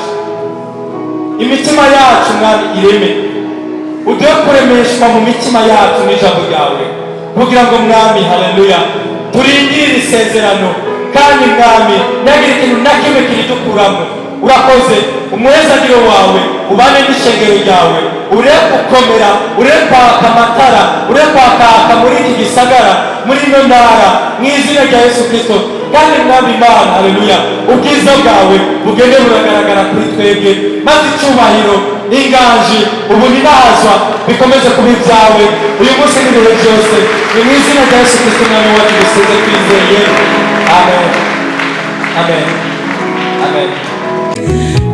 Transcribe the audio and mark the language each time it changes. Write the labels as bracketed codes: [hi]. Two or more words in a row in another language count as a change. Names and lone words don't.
[rn] Imitima yacu mwami ireme, uduhe kuremeshwa mu mitima yacu n'ijambo ryawe, kugira ngo mwami haleluya turindire isezerano, kandi mwami ntihagire ikintu na kimwe kiridukuramo. Urakoze, umuhezagiro wawe ubane n'ishengero ryawe, ureke gukomera, ureke kwaka amatara, ureke kwakaka muri iki gisagara, muri ino ntara, mu izina rya Yesu Kristo. Kandi mwami Imana haleluya ubwiza bwawe bugende buragaragara kuri twebwe, maze icyubahiro n'inganji ubunibazwa bikomeze kuba ibyawe uyu munsi n'ibihe byose, ni mu izina rya Yesu Kristo mwami wacu dusenze twizeye, amen, amen, amen.